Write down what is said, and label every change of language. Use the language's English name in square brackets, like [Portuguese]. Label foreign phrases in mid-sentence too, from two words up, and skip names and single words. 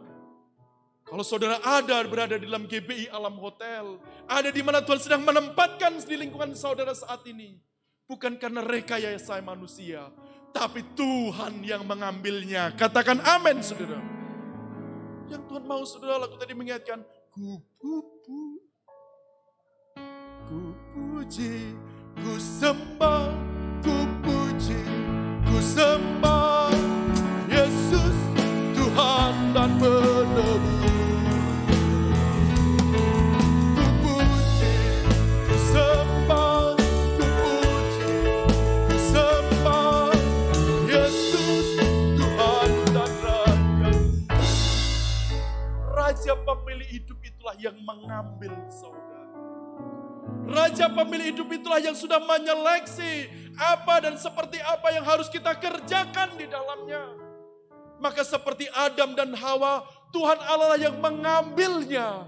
[Indonesian] Kalau saudara berada di dalam GBI Alam Hotel. Ada di mana Tuhan sedang menempatkan di lingkungan saudara saat ini. Bukan karena rekayasa manusia. Tapi Tuhan yang mengambilnya. Katakan amin saudara. Yang Tuhan mau saudara, lagu tadi mengingatkan. Ku puji, ku sembah, ku puji, ku sembah. Yesus Tuhan dan penebus. Ku puji, ku sembah, ku puji, ku sembah. Yesus Tuhan dan Raja. Raja pemilik hidup itulah yang mengambil saudara. Raja pemilik hidup itulah yang sudah menyeleksi apa dan seperti apa yang harus kita kerjakan di dalamnya. Maka seperti Adam dan Hawa, Tuhan Allah yang mengambilnya.